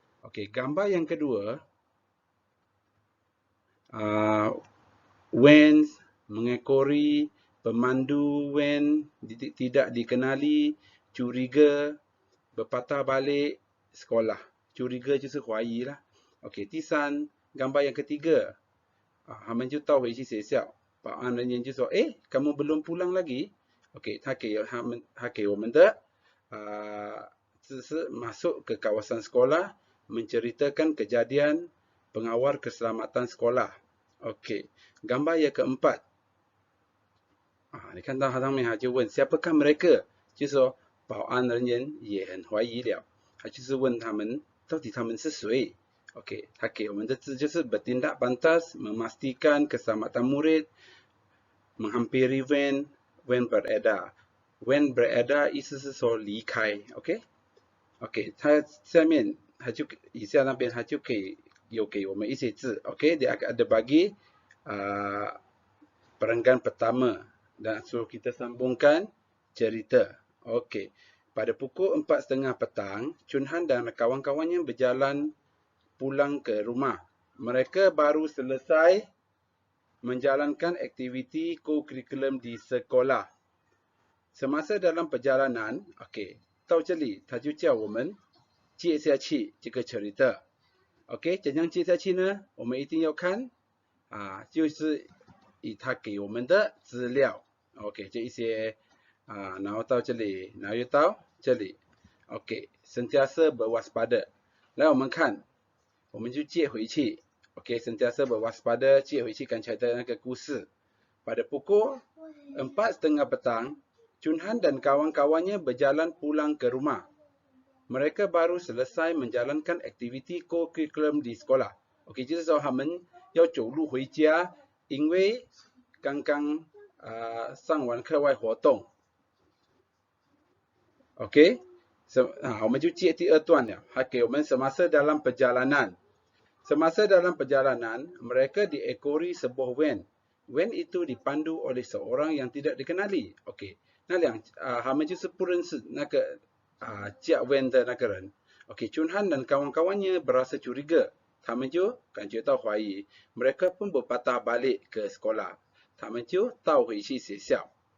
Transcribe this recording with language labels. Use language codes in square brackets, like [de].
[ms] Okey, gambar yang kedua, van mengekori, pemandu van tidak dikenali, curiga, berpatah balik, sekolah. [zh] Curiga 就是怀疑啦。OK， 第三， [ms] gambar yang ketiga， [zh] 他们就倒回去学校，保安人员就说：“哎， [ms] kamu belum pulang lagi？” OK， [zh] 他给我们的只是 [ms] masuk ke kawasan sekolah menceritakan kejadian pengawal keselamatan sekolah. [zh] OK， [ms] gambar yang keempat， [zh] 你看到上面他就问 [ms] siapakah mereka， [zh] 就是说保安人员也很怀疑了，他就是问他们到底他们是谁。 [ms] OK， [zh] 他给我们的字就是 [ms] bertindak pantas, memastikan keselamatan murid, menghampiri van beredar. Van beredar [zh] 意思是说离开 ，OK， OK， 他下面他就以下那边他就有给我们一些字 ，OK， [ms] dia ada bagi perenggan pertama dan suruh kita sambungkan cerita. OK, pada pukul 4:30 petang, Chun Han dan kawan-kawannya berjalan pulang ke rumah. Mereka baru selesai menjalankan aktiviti co-curriculum di sekolah. Semasa dalam perjalanan, [zh] okey， 到这里他就叫我们接下去这个cerita。 OK， 怎样接下去呢？我们一定要看就是以他给我们的资料 ，OK， 这一些然后到这里，然后又到这里 ，OK， [ms] sentiasa berwaspada。 [zh] 来，我们看。我们就接回去 [ms] OK， sentiasa berwaspada [zh] 接回去刚才的那个故事 [ms] pada pukul 4:30 petang Chun Han dan kawan-kawannya berjalan pulang ke rumah. Mereka baru selesai menjalankan aktiviti co-curriculum di sekolah. [zh] OK， 就是说他们要走路回家，因为刚刚上完课外活动 OK， 我们就接第二段了，还给我们 [ms] semasa dalam perjalanan。 Semasa dalam perjalanan, mereka diekori sebuah van. Van itu dipandu oleh seorang yang tidak dikenali. [zh] OK， 那他们就是不认识那个驾 van 的那个人。 [ms] OK， Chun Han dan kawan-kawannya berasa curiga. [zh] 他们就感觉到怀疑。 [ms] Mereka pun berpatah balik ke sekolah. [zh] 他们就倒回去学校。